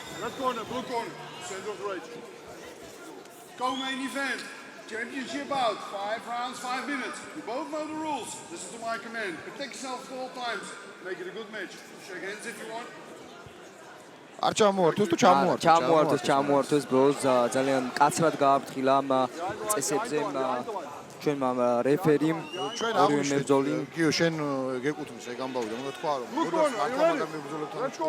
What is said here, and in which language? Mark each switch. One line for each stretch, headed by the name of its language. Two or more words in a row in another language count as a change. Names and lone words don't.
English: Red corner, blue corner, center of the right. Go main event. Championship out. 5 rounds, 5 minutes. You both know the rules. Listen to my command. Protect yourself at all times. Make it a good match. Shake hands if you want.
Georgian: არ ჩამოართვეს თუ ჩამოართვეს ბროს ძალიან კაცრად გააფრთხილა ამ წესებზე ჩვენმა რეფერიმ ორივე მებრძოლი კი შენ გეკუთვნის ეგ ამბავი და უნდა თქვა რომ როდესაც მაგარ მებრძოლებთან